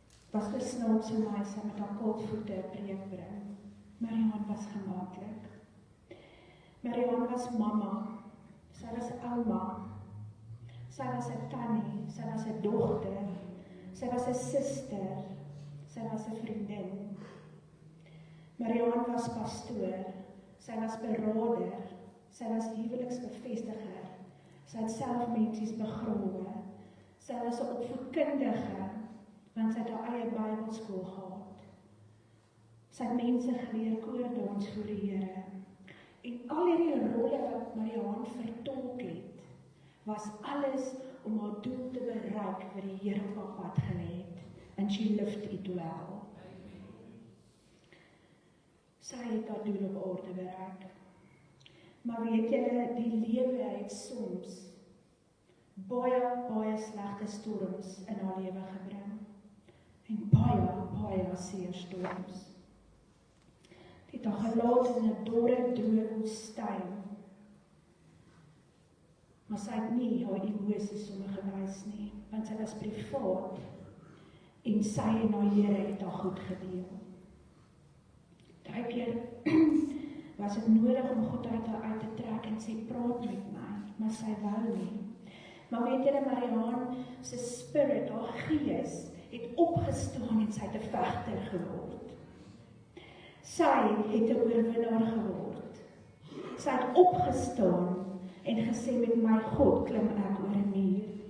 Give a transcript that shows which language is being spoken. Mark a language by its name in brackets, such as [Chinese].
[Afrikaans] Was gesnaap so meisie met haar koolvoete preek bring. Mariaan was gemaklik. Mariaan was mamma, sy was ouma, sy was 'n tannie, sy was 'n dogter, sy was 'n suster, sy was 'n vriendin. Mariaan was pastoor, sy was beraader, sy was huweliksbevestiger, sy het self mensies begrawe, sy was 'n opvoedkundige, want sy het haar eie Bybelskool gehad. Sy het mense geleer koordans voor die Here. En al hierdie rolle wat Mariaan vertolk het, was alles om haar doel te bereik wat die Here op haar pad gelê het. [English] And she lived it well. [Afrikaans] Sy het haar doel op aarde bereik. Maar weet julle, die lewe het soms baie slegte storms in haar lewe gebring. En baie seer storms. Die het haar gelaat in 'n dorre, droë woestyn. Maar sy het nie haar emosies sommer gewys nie, want sy was privaat en sy en haar Here het haar goed gedeel. Daai keer was dit nodig om God uit haar uit te trek en sê, praat met my, maar sy wou nie. Maar weet julle, Mariaan se spirit, haar gees, het opgestaan en sy het 'n vegter geword. Sy het 'n oorwinnaar geword. Sy het opgestaan en gesê, met my God klim ek oor 'n muur.